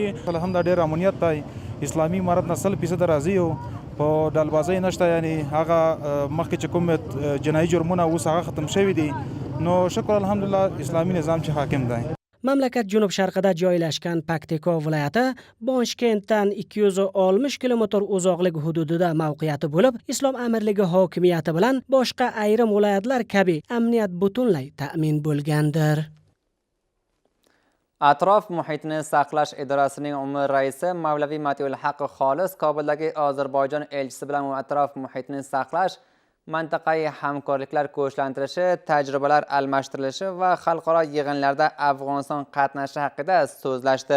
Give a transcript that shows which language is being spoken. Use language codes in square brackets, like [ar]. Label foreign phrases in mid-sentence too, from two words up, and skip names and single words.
[ps] الحمدلله ډېر امنیت دی. اسلامي امارت نه 100% راضي یو په ډلبازۍ نشته. یعنی هغه مخکې چې کوم جنایي جرمونه اوس هغه ختم شوي دي. نو شکر الحمدلله اسلامي نظام چې حاکم دی. [uz] Mamlakat junub sharqida joylashgan Paktika viloyati Boshkentdan 260 kilometr uzoqlik hududida mavqeati bo'lib, Islom Amirligi hokimiyati bilan boshqa ayrim viloyatlar kabi amniyat butunlay ta'min bo'lgandir. Atrof muhitni saqlash idorasining umr raisi Mavlaviy Matiul Haq Xolis Kobuldagi Ozarbayjon elchisi bilan atrof muhitni saqlash, mintaqaviy hamkorliklar kuchlantirishi, tajribalar almashtirilishi va xalqaro yig'inlarda Afg'oniston qatnashishi haqida so'zlashdi.